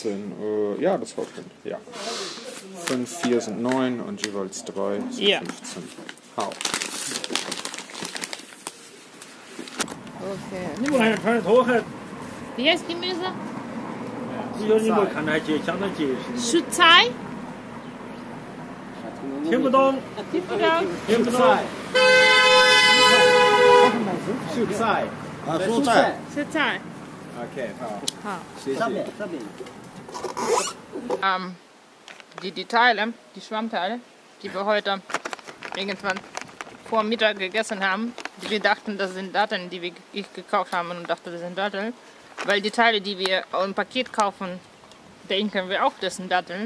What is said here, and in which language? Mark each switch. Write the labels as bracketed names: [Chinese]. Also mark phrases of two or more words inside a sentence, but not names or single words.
[German] Ja, das haut hin. Ja. 5, 4 sind 9 und jeweils 3 sind ja. 15. Hau. Okay. Wie heißt Gemüse? Schützei? [Chinese] 听不懂，听不懂。蔬菜啊，蔬菜。蔬菜。 Okay, 好。这边。 [German] Die Teile, die Schwammteile, die wir heute irgendwann vor Mittag gegessen haben, die wir dachten, das sind Datteln, die ich gekauft habe und dachte, das sind Datteln. Weil die Teile, die wir im Paket kaufen, denken wir auch, das sind Datteln.